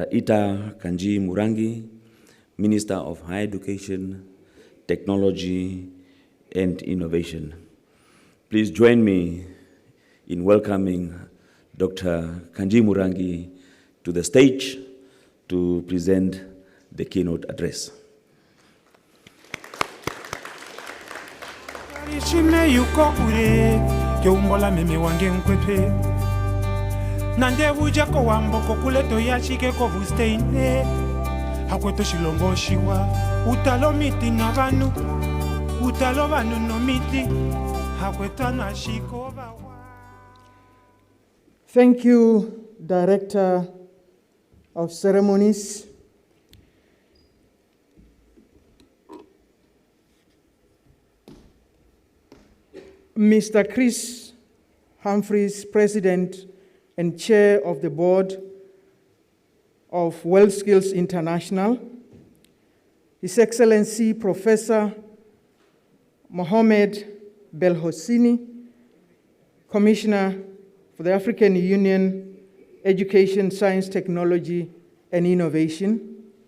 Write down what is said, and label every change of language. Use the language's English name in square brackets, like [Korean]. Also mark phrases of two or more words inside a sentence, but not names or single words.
[English] Ita Kanji Murangi, Minister of Higher Education, Technology, and Innovation. Please join me in welcoming Dr. Kanji Murangi to the stage to present the keynote address. [Kwangali] Nande buja ko wamboko kuleto yachike ko vusteine hakweto shilongo shiwa utalo miti na vanu utalo vanu no miti hakweto na shiko bawa. [English] Thank you, Director of Ceremonies. Mr. Chris Humphreys, President and Chair of the Board of WorldSkils International, His Excellency Professor Mohamed Belhosseini, Commissioner for the African Union, Education, Science, Technology, and Innovation,